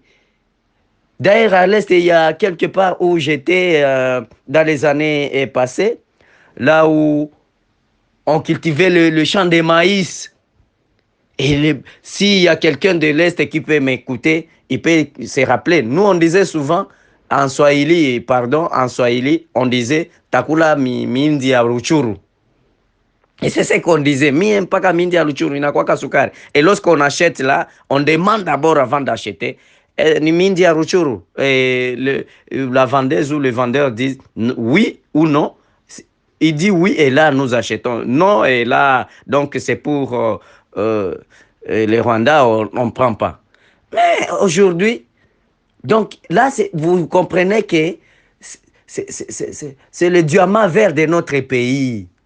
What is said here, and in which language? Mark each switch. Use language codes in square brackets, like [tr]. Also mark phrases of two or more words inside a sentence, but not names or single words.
[fr] D'ailleurs, à l'est, il y a quelque part où j'étais dans les années passées, là où on cultivait le champ de maïs. Et s'il y a quelqu'un de l'Est qui peut m'écouter, il peut se rappeler. Nous, on disait souvent, en Swahili, on disait « [sw] Takula mindi ya ruchuru ». [fr] Et c'est ce qu'on disait, [sw] mi mpaka mindi ya ruchuru, inakwaka sukari. [fr] Et lorsqu'on achète là, on demande d'abord avant d'acheter, [sw] ni mindi ya ruchuru. [fr] Et la vendeuse ou le vendeur dit oui ou non. Il dit oui et là nous achetons. Non et là, donc c'est pour les Rwandais, on ne prend pas. Mais aujourd'hui, donc là, vous comprenez que c'est le diamant vert de notre pays.